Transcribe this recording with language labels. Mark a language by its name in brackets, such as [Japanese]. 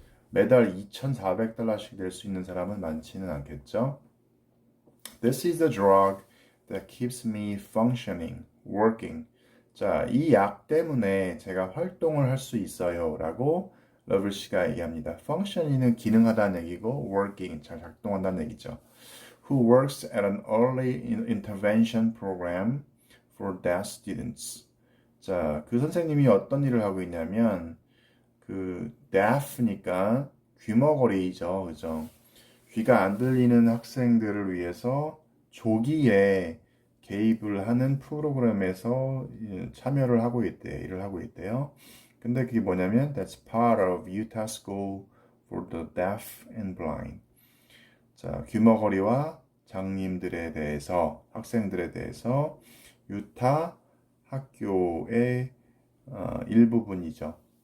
[Korean] 매달 $2,400씩 낼 수 있는 사람은 많지는 않겠죠. [English] This is the drug that keeps me functioning, working. [Korean] 자, 이 약 때문에 제가 활동을 할 수 있어요. 라고 러블 씨가 얘기합니다. functioning은 기능하다는 얘기고 working, 잘 작동한다는 얘기죠. [English] Who works at an early intervention program for deaf students. [Korean] 자, 그 선생님이 어떤 일을 하고 있냐면 그 deaf니까 귀머거리죠, 그죠? 귀가 안 들리는 학생들을 위해서 조기에 개입을 하는 프로그램에서 참여를 하고 있대요, 일을 하고 있대요. 근데 그게 뭐냐면 [English] that's part of Utah School for the Deaf and Blind. [Korean] 자, 귀머거리와 장님들에 대해서 학생들에 대해서 유타 학교의 일부분이죠.